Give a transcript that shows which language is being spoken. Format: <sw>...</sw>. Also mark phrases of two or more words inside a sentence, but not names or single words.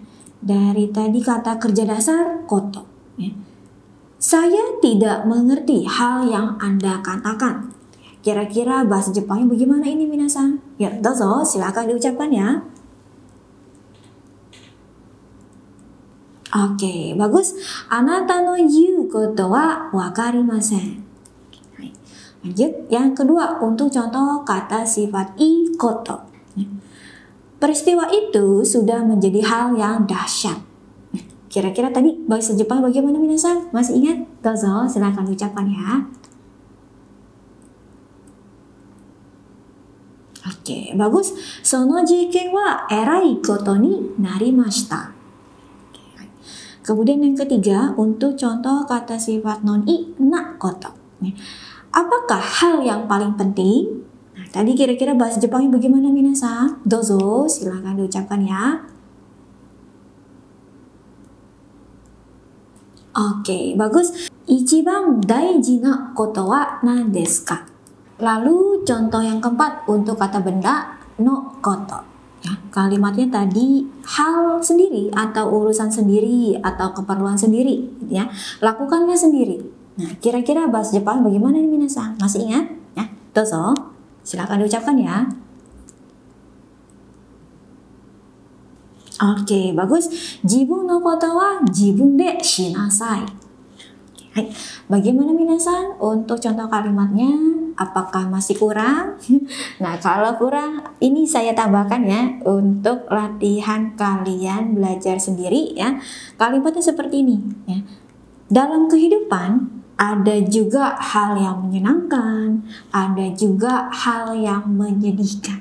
<id>Dari tadi kata kerja dasar koto ya. Saya tidak mengerti hal yang Anda katakan. Kira-kira bahasa Jepangnya bagaimana ini minasan? Ya, dozo, silakan diucapkan ya. Oke, bagus.</id> <ja>あなたの言うことは分かりません.</ja> <id>Lanjut, yang kedua untuk contoh kata sifat</id> <ja>いこと.</ja> <id>Peristiwa itu sudah menjadi hal yang dahsyat. Kira-kira tadi bahasa Jepang bagaimana minasan? Masih ingat? Dozo, silakan ucapkan ya. Oke, bagus.</id> <ja>その事件は偉いことになりました.</ja> <id>Kemudian yang ketiga untuk contoh kata sifat non i</id> <ja>なこと.</ja> <id>Apakah hal yang paling penting? Nah, tadi kira-kira bahasa Jepangnya bagaimana</id> <ja>皆さん？どうぞ,</ja> <id>silakan diucapkan ya. Oke, bagus.</id> <ja>一番大事なことは何ですか?</ja> <id>Lalu contoh yang keempat untuk kata benda</id> <ja>のこと.</ja> <id>Ya, kalimatnya tadi hal sendiri atau urusan sendiri atau keperluan sendiri, ya. Lakukannya sendiri. Nah, kira-kira bahasa Jepang bagaimana nih minasan? Masih ingat? Ya, dozo. Silakan diucapkan ya. Oke, bagus.</id> <ja>自分のことは自分でしなさい.</ja> <id>Bagaimana minasan untuk contoh kalimatnya? Apakah masih kurang? Nah, kalau kurang, ini saya tambahkan ya untuk latihan kalian belajar sendiri ya. Kalimatnya seperti ini ya. Dalam kehidupan ada juga hal yang menyenangkan, ada juga hal yang menyedihkan.</id>